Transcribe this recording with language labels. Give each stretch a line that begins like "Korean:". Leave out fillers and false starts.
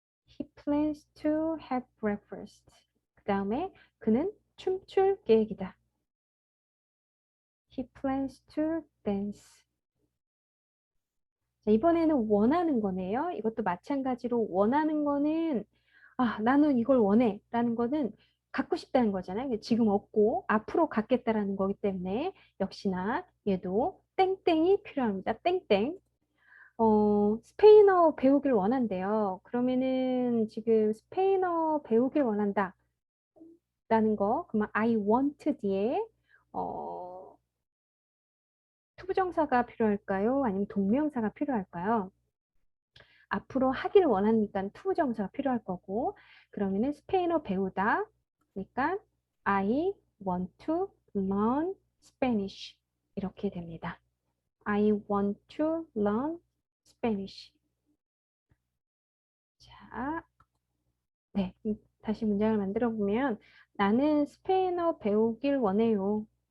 English: He plans to have breakfast.
Korean: 그 다음에 그는 춤출 계획이다.
English: He plans to dance.
Korean: 자, 이번에는 원하는 거네요. 이것도 마찬가지로 원하는 거는 나는 이걸 원해 라는 거는 갖고 싶다는 거잖아요. 지금 없고 앞으로 갖겠다라는 거기 때문에 역시나 얘도 땡땡이 필요합니다. 땡땡. 스페인어 배우길 원한대요. 그러면은 지금 스페인어 배우길 원한다 라는 거, 그러면
English: I want
Korean: 뒤에 투부정사가 필요할까요? 아니면 동명사가 필요할까요? 앞으로 하길 원하니까 투부정사가 필요할 거고, 그러면은 스페인어 배우다. 그러니까
English: I want to learn Spanish
Korean: 이렇게 됩니다.
English: I want to learn Spanish.
Korean: 자, 네, 다시 문장을 만들어 보면 나는 스페인어 배우길 원해요.